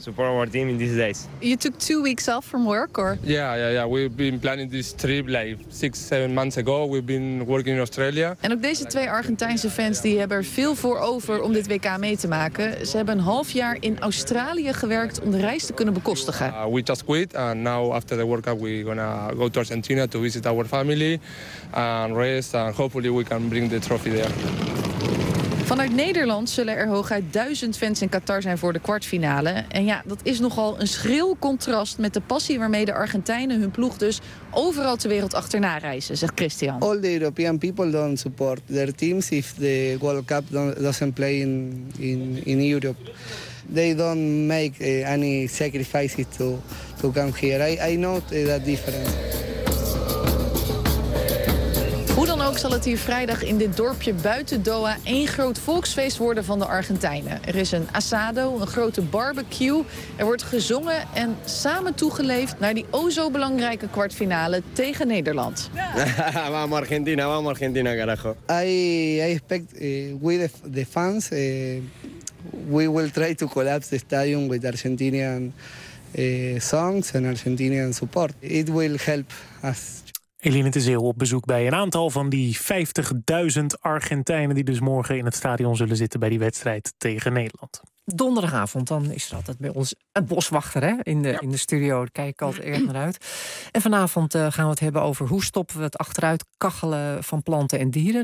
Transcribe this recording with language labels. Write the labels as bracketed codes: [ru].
[en] support our team in these days. You took 2 weeks off from work, or? Yeah. We've been planning this trip like 6-7 months ago. We've been working in Australia. [nl] En ook deze twee Argentijnse fans die hebben er veel voor over om dit WK mee te maken. Ze hebben een half jaar in Australië gewerkt om de reis te kunnen bekostigen. [en] We just quit and now after the World Cup we're gonna go to Argentina to visit our family and rest and hopefully we can bring the trophy there. [nl] Vanuit Nederland zullen er hooguit 1000 fans in Qatar zijn voor de kwartfinale. En ja, dat is nogal een schril contrast met de passie waarmee de Argentijnen hun ploeg dus overal ter wereld achterna reizen, zegt Christian. [en] All the European people don't support their teams if the World Cup doesn't play in Europe. They don't make any sacrifices to come here. I know that difference. [nl] ook zal het hier vrijdag in dit dorpje buiten Doha één groot volksfeest worden van de Argentijnen. Er is een asado, een grote barbecue. Er wordt gezongen en samen toegeleefd naar die o zo belangrijke kwartfinale tegen Nederland. [es] Vamos Argentina, vamos Argentina, carajo. [en] I expect with the fans we will try to collapse the stadium with Argentinian songs and Argentinian support. It will help us. [nl] Eline de Zeeuw op bezoek bij een aantal van die 50.000 Argentijnen die dus morgen in het stadion zullen zitten bij die wedstrijd tegen Nederland. Donderdagavond, dan is er altijd bij ons een boswachter, hè? In de studio. Daar kijk ik altijd erg naar uit. En vanavond gaan we het hebben over hoe stoppen we het achteruit kachelen van planten en dieren.